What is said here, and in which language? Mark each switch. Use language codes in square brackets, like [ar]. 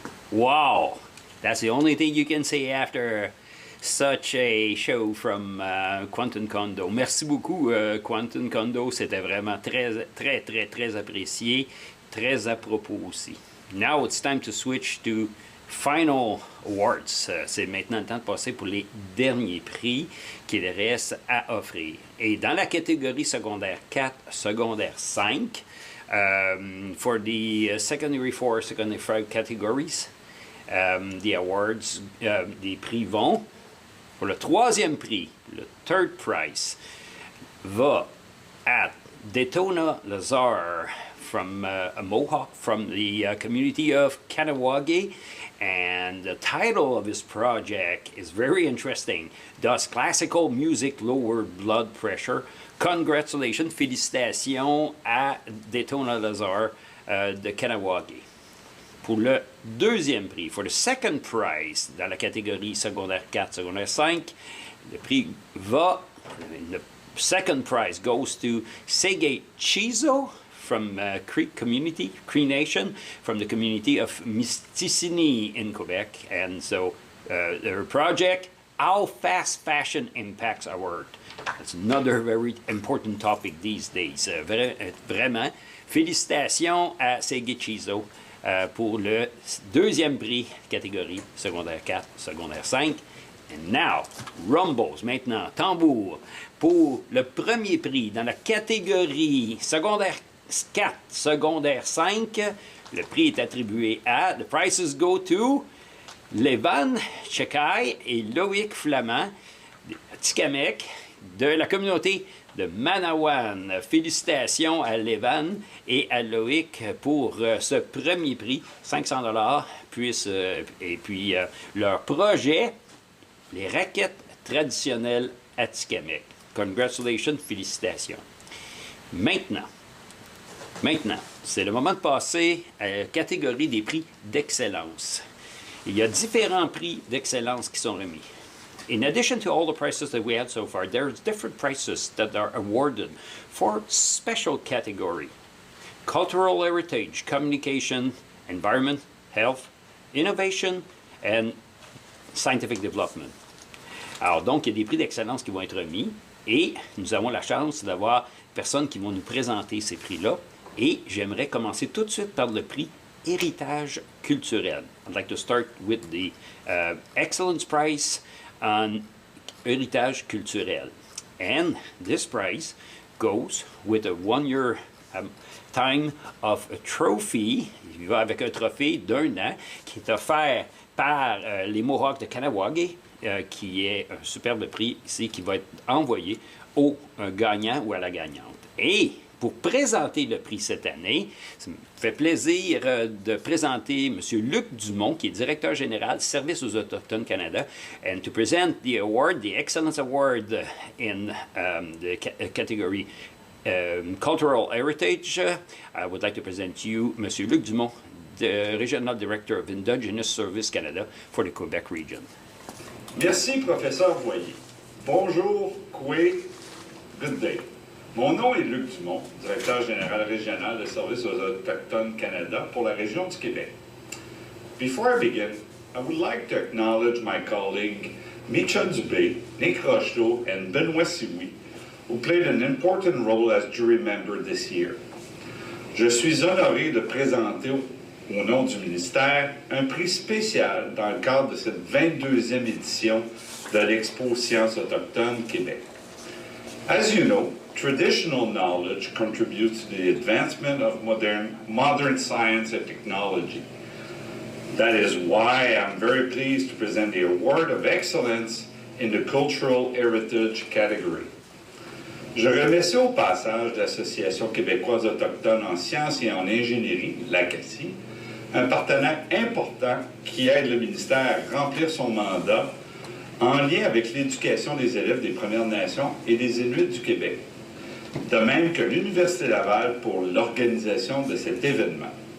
[en] Wow. That's the only thing you can say after such a show from Quentin Kondo. [fr] Merci beaucoup, Quentin Kondo. C'était vraiment très apprécié. Très à propos aussi. [en] Now it's time to switch to final awards. [fr] C'est maintenant le temps de passer pour les derniers prix qu'il reste à offrir. Et dans la catégorie secondaire 4, secondaire 5, [en] for the secondary 4, secondary 5 categories, the awards, [fr] des prix vont. Pour le troisième prix, le [en] third prize, va at Daytona Lazar from a Mohawk from the community of Kahnawake, and the title of his project is very interesting. Does classical music lower blood pressure? Congratulations, [fr] félicitations à Daytona Lazar de Kahnawake. Pour le deuxième prix, [en] for the second prize, [fr] dans la catégorie secondaire 4, secondaire 5, le prix va, [en] the second prize goes to [fr] Sege Chizo [en] from Cree community, Cree Nation, from the community of Mysticini in Quebec. And so their project, How Fast Fashion Impacts Our World. That's another very important topic these days. [fr] Vraiment, félicitations à Segichizo pour le deuxième prix, catégorie secondaire 4, secondaire 5. [en] And now, rumbles, [fr] maintenant, tambour, pour le premier prix dans la catégorie secondaire 4, secondaire 5. Le prix est attribué à, [en] the prizes go to, [fr] Levan Chekai et Loïc Flamand, Tikamek, de la communauté de Manawan. Félicitations à Levan et à Loïc pour ce premier prix, 500 $, et puis leur projet, les raquettes traditionnelles Atikamekw. [en] Congratulations, [fr] félicitations. Maintenant, c'est le moment de passer à la catégorie des prix d'excellence. Il y a différents prix d'excellence qui sont remis. [en] In addition to all the prizes that we had so far, there's different prizes that are awarded for special category. Cultural heritage, communication, environment, health, innovation, and scientific development. [fr] Alors donc, il y a des prix d'excellence qui vont être remis et nous avons la chance d'avoir des personnes qui vont nous présenter ces prix-là. Et j'aimerais commencer tout de suite par le prix héritage culturel. [en] I'd like to start with the Excellence Prize on héritage culturel. And this prize goes with a one-year time of a trophy. [fr] Il va avec un trophée d'un an qui est offert par les Mohawks de Kanawagé, qui est un superbe prix ici qui va être envoyé au gagnant ou à la gagnante. Et pour présenter le prix cette année, ça me fait plaisir de présenter M. Luc Dumont, qui est directeur général Service aux Autochtones Canada, [en] and to present the award, the Excellence Award in the category Cultural Heritage. I would like to present you M. Luc Dumont, the Regional Director of Indigenous Service Canada for the Quebec region. [fr] Merci, professeur Voyer. Bonjour, Koué, [en] good day. [fr] Mon nom est Luc Dumont, directeur général régional de Service aux Autochtones Canada pour la région du Québec. [en] Before I begin, I would like to acknowledge my colleague Micha Dubé, Nick Rocheteau, and Benoît Sioui, who played an important role as jury member this year. [fr] Je suis honoré de présenter au nom du ministère un prix spécial dans le cadre de cette 22e édition de l'Expo Sciences autochtones Québec. [en] As you know, traditional knowledge contributes to the advancement of modern science and technology. That is why I'm very pleased to present the Award of Excellence in the Cultural Heritage category. [fr] Je remercie au passage l'Association québécoise autochtone en sciences et en ingénierie, l'ACACI, un partenaire important qui aide le ministère à remplir son mandat en lien avec l'éducation des élèves des Premières Nations et des Inuits du Québec, de même que l'Université Laval pour l'organisation de cet événement.